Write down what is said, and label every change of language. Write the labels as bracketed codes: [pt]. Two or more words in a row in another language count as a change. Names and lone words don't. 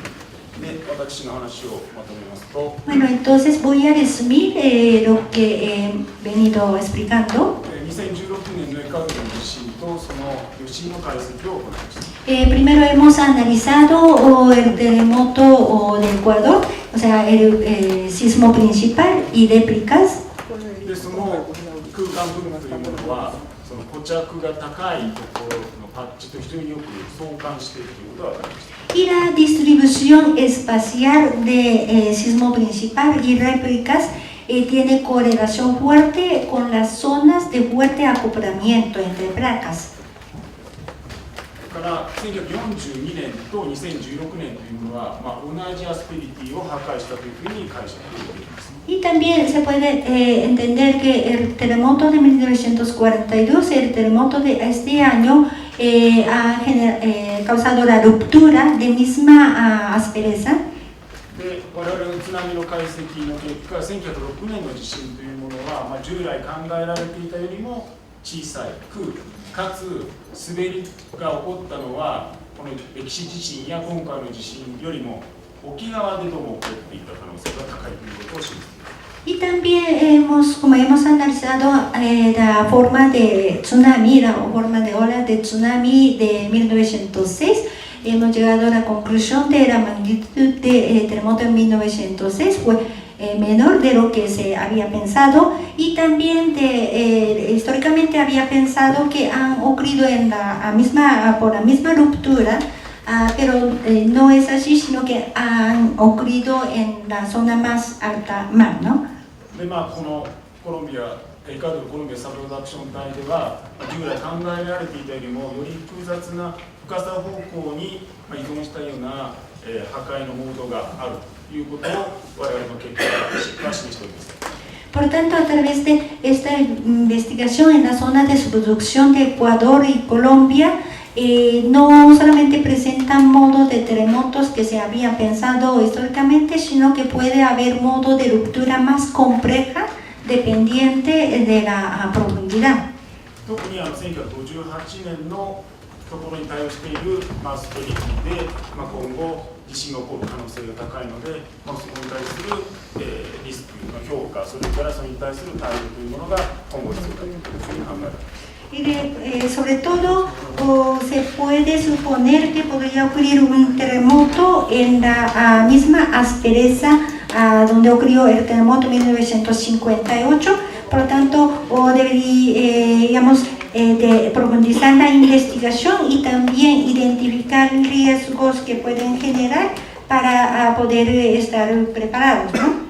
[es] Bueno, entonces voy a resumir lo que he venido explicando. Primero hemos analizado el terremoto de Ecuador, o sea, el sismo principal y réplicas. [ja] でその空間部分というものはその固着が高いところのパッチと非常によく相関しているということが分かりました。 [es] Y la distribución espacial de sismo principal y réplicas tiene correlación fuerte con las zonas de fuerte acoplamiento entre placas. [ja] から1942年と2016年というものは、同じアスペリティを破壊したというふうに解釈できます。 [es] Y también se puede entender que el terremoto de 1942 y el terremoto de este año ha causado la ruptura de misma aspereza. [ja] で我々の津波の解析の結果、1906年の地震というものは、従来考えられていたよりも小さく、かつ滑りが起こったのはこの歴史地震や今回の地震よりも沖側でどうも起こっていた可能性が高いということを示しています。 [es] Y también como hemos analizado la forma de tsunami, la forma de ola de tsunami de 1906, hemos llegado a la conclusión de la magnitud del terremoto en 1906 fue menor de lo que se había pensado y también históricamente había pensado que han ocurrido por la misma ruptura, pero no es así, sino que han ocurrido en la zona más alta mar, ¿no? [ja] でこのコロンビア、エクアドルコロンビアサブプロダクション隊では、従来考えられていたよりもより複雑な深さ方向に依存したような破壊のモードがあるということを我々の結果が示しております。 [es] Por tanto, a través de esta investigación en la zona de subducción de Ecuador y Colombia, no solamente presentan modos de terremotos que se había pensado históricamente, sino que puede haber modo de ruptura más compleja dependiente de la profundidad. [ja] 特に1958年のところに対応しているスペリティで、今後地震が起こる可能性が高いので、そこに対する、リスクの評価、それからそれに対する対応というものが今後必要だというふうに考えられます。 [es] Y sobre todo se puede suponer que podría ocurrir un terremoto en la misma aspereza donde ocurrió el terremoto 1958, por lo tanto deberíamos de profundizar la investigación y también identificar riesgos que pueden generar para poder estar preparados, ¿no?